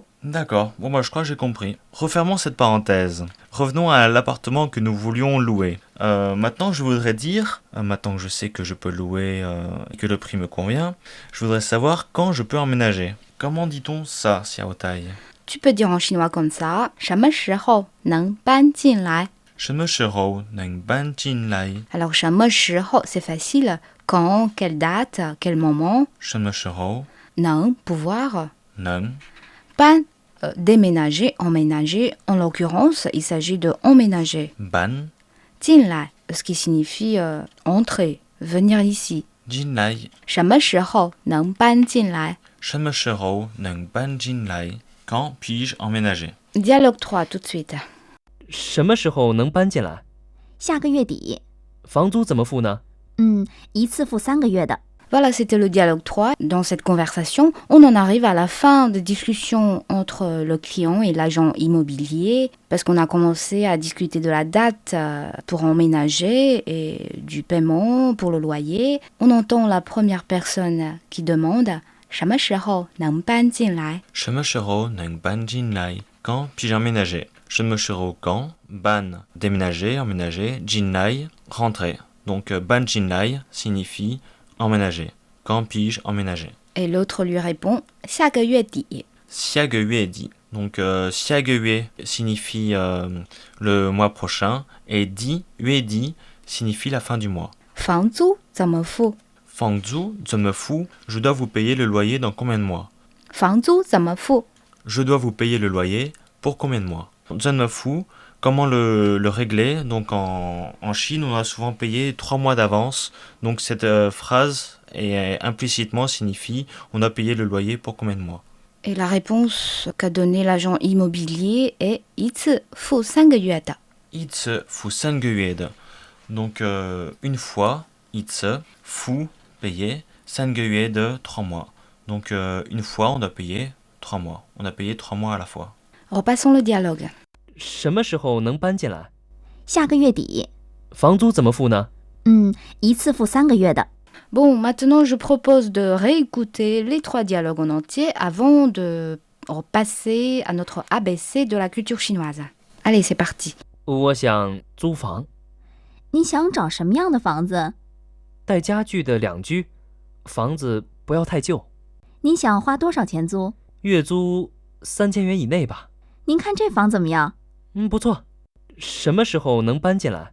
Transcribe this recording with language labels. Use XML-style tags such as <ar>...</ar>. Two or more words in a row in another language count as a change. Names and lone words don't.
<fr>D'accord, bon bah je crois que j'ai compris. Refermons cette parenthèse. Revenons à l'appartement que nous voulions louer. Maintenant je voudrais dire, maintenant que je sais que je peux louer et que le prix me convient, je voudrais savoir quand je peux emménager. Comment dit-on ça, Xiaotai? Tu peux dire en chinois comme ça,</fr> <zh>什么时候能搬进来? 什么时候能搬进来?</zh> <fr>Alors</fr> <zh>什么时候</zh> <fr>c'est facile, quand, quelle date, quel moment?</fr> <zh>什么时候</zh> <fr>能 pouvoir,</fr> <zh>能</zh> <fr>搬 déménager, emménager. En l'occurrence, il s'agit de emménager.</fr> <zh>搬进来</zh> <fr>ce qui signifie entrer, venir ici.</fr> <zh>进来什么时候能搬进来? 什么时候能搬进来</zh> <fr>Quand puis-je emménager? Dialogue 3 tout de suite.</fr> <zh>什么时候能搬进来？下个月底。房租怎么付呢？一次付3个月的。</zh> <fr>Voilà, c'était le dialogue 3. Dans cette conversation, on en arrive à la fin des discussions entre le client et l'agent immobilier, parce qu'on a commencé à discuter de la date pour emménager et du paiement pour le loyer. On entend la première personne qui demande «</fr> <zh>什么时候能搬进来？什么时候能搬进来</zh> <fr>Quand puis-je emménager?</fr> <zh>什么时候 quand?</zh> <fr>Ban, déménager, emménager. Jinlai, rentrer. Donc</fr> <zh>搬进来</zh> <fr>signifie emménager. Quand puis-je emménager? » Et l'autre lui répond «</fr> <zh>下个月底。下个月底.</zh> <fr>Donc</fr> <zh>下个月</zh> <fr>signifie le mois prochain et di, 月底 signifie la fin du mois.</fr> <zh>房租怎么付？</zh> <fr>Fangzhu,</fr> <zh>怎么付</zh> <fr>Je dois vous payer le loyer dans combien de mois?</fr> <zh>房租怎么付？</zh> <fr>Je dois vous payer le loyer pour combien de mois?</fr> <zh>怎么付</zh> <fr>Comment le régler? Donc en Chine, on a souvent payé 3 mois d'avance. Donc cette phrase implicitement signifie on a payé le loyer pour combien de mois? Et la réponse qu'a donnée l'agent immobilier est «</fr> <zh>一次付3个月的。一次付3个月的.</zh> <fr>Donc une fois,</fr> <zh>一次付</zh> <fr>payer,</fr> <zh>3个月的</zh> <fr>3 mois. Donc une fois, on doit payer 3 mois. On a payé 3 mois à la fois. Repassons le dialogue.</fr> <zh>什么时候能搬进来？下个月底。房租怎么付呢？一次付3个月的。</zh> <fr>Bon, maintenant je propose de réécouter les 3 dialogues en entier avant de repasser à notre ABC de la culture chinoise. Allez, c'est parti.</fr> <zh>我想租房，你想找什么样的房子？带家具的2居，房子不要太旧。你想花多少钱租？月租3000元以内吧。您看这房怎么样？不错。什么时候能搬进来？</zh>